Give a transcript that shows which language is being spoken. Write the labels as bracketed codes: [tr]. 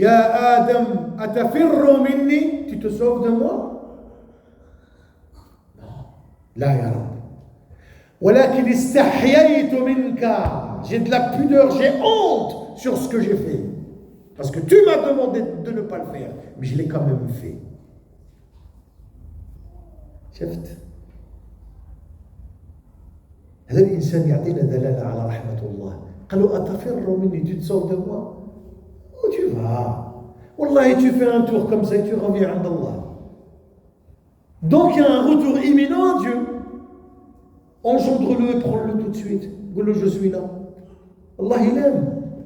[ar] Ya Adam, atafirru minni, [fr] tu te sauves de moi? Non. [ar] La ya Rab. Walakin istahyaytu minka. [fr] J'ai de la pudeur, j'ai honte sur ce que j'ai fait. Parce que tu m'as demandé de ne pas le faire, mais je l'ai quand même fait. [ar] شفت؟ هذا الإنسان يعطينا دلالة على رحمة الله. قالوا أتفر مني, [fr] tu te sauves de moi? Où tu vas? Wallahi, tu fais un tour comme ça et tu reviens à Allah. Donc il y a un retour imminent à Dieu. Engendre-le et prends-le tout de suite. Dis-le, je suis là. Allah, il aime.